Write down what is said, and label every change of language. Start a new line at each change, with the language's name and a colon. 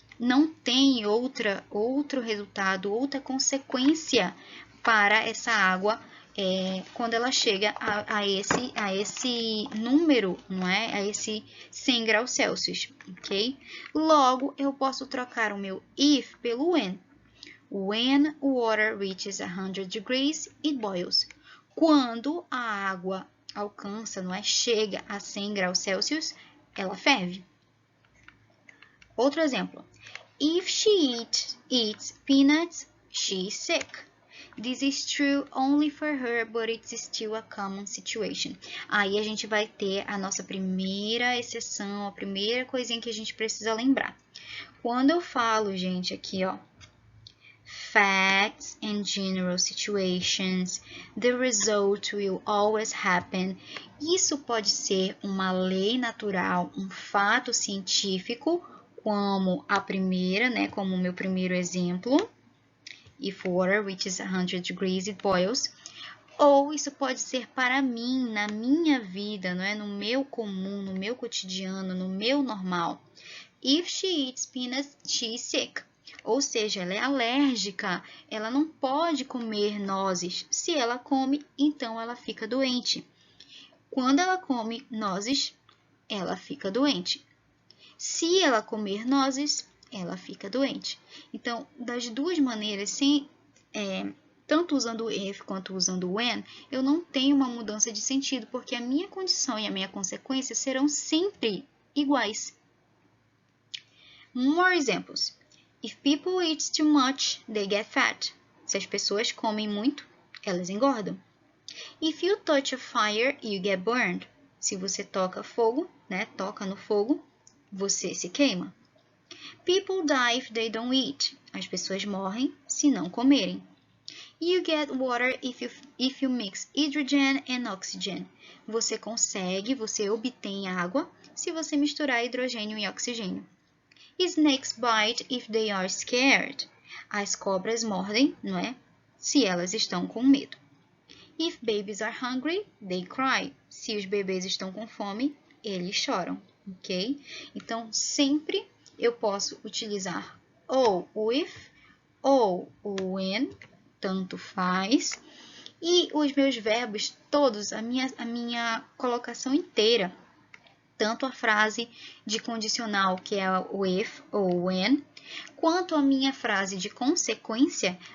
Portuguese: Não tem outro resultado, outra consequência para essa água quando ela chega a esse número, não é? A esse 100 graus Celsius, ok? Logo, eu posso trocar o meu if pelo when.
English: When water reaches 100 degrees, it boils.
Portuguese: Quando a água alcança, não é? Chega a 100 graus Celsius, ela ferve. Outro exemplo.
English: If she eats peanuts, she is sick. This is true only for her, but it's still a common situation.
Portuguese: Aí a gente vai ter a nossa primeira exceção, a primeira coisinha que a gente precisa lembrar. Quando eu falo, gente, aqui, ó,
English: facts and general situations, the result will always happen.
Portuguese: Isso pode ser uma lei natural, um fato científico, como a primeira, né, como o meu primeiro exemplo.
English: If water reaches 100 degrees, it boils.
Portuguese: Ou isso pode ser para mim, na minha vida, não é? No meu comum, no meu cotidiano, no meu normal. If she eats peanuts, she is sick. Ou seja, ela é alérgica, ela não pode comer nozes. Se ela come, então ela fica doente. Quando ela come nozes, ela fica doente. Se ela comer nozes, ela fica doente. Então, das duas maneiras, tanto usando o if quanto usando o when, eu não tenho uma mudança de sentido, porque a minha condição e a minha consequência serão sempre iguais.
English: More examples. If people eat too much, they get fat.
Portuguese: Se as pessoas comem muito, elas engordam.
English: If you touch a fire, you get burned.
Portuguese: Se você toca fogo, né, toca no fogo, você se queima.
English: People die if they don't eat.
Portuguese: As pessoas morrem se não comerem.
English: You get water if you mix hydrogen and oxygen.
Portuguese: Você obtém água se você misturar hidrogênio e oxigênio.
English: Snakes bite if they are scared.
Portuguese: As cobras mordem, não é? Se elas estão com medo.
English: If babies are hungry, they cry.
Portuguese: Se os bebês estão com fome, eles choram, ok? Então, sempre eu posso utilizar ou o if ou o when, tanto faz. E os meus verbos todos, a minha colocação inteira, tanto a frase de condicional, que é o if ou when, quanto a minha frase de consequência,